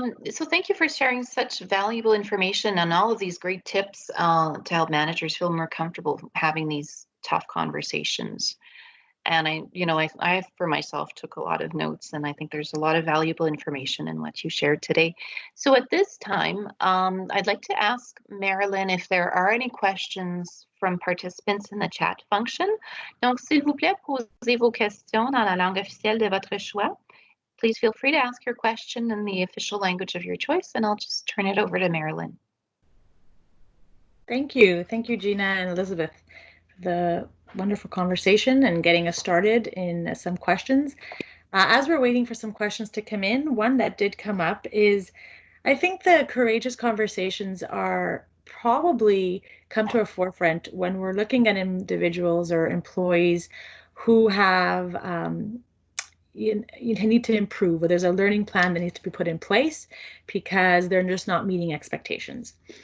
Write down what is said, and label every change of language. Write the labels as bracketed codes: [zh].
[en] So thank you for sharing such valuable information and all of these great tips to help managers feel more comfortable having these tough conversations. And I for myself took a lot of notes, and I think there's a lot of valuable information in what you shared today. So at this time, I'd like to ask Marilyn if there are any questions from participants in the chat function. [fr] Donc, s'il vous plaît, posez vos questions dans la langue officielle de votre choix. [en] Please feel free to ask your question in the official language of your choice, and I'll just turn it over to Marilyn. Thank you. Thank you, Gina and Elizabeth, for the wonderful conversation and getting us started in some questions. As we're waiting for some questions to come in, one that did come up is, I think the courageous conversations are probably come to a forefront when we're looking at individuals or employees who have you need to improve, or there's a learning plan that needs to be put in place because they're just not meeting expectations.